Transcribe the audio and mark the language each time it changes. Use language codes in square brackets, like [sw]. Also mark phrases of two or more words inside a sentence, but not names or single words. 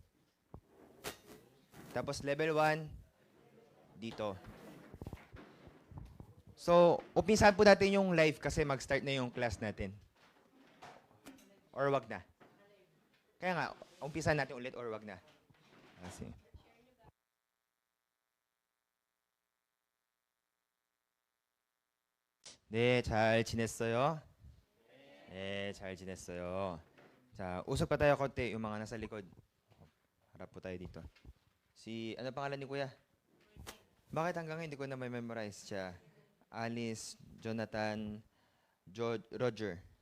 [tl] Tapos level 1, dito. So, umpisahan po natin yung live kasi mag-start na yung class natin. Or wag na? Kaya nga, umpisahan natin ulit or wag na? Kasi... [ko] 네, 잘 지냈어요? 네, 잘 지냈어요. 자, [tl] usap pa tayo konti, yung mga nasa likod. Harap po tayo dito. Ano pangalan ni Kuya? Bakit hanggang hindi ko na may memorize siya? Alice, Jonathan, Roger.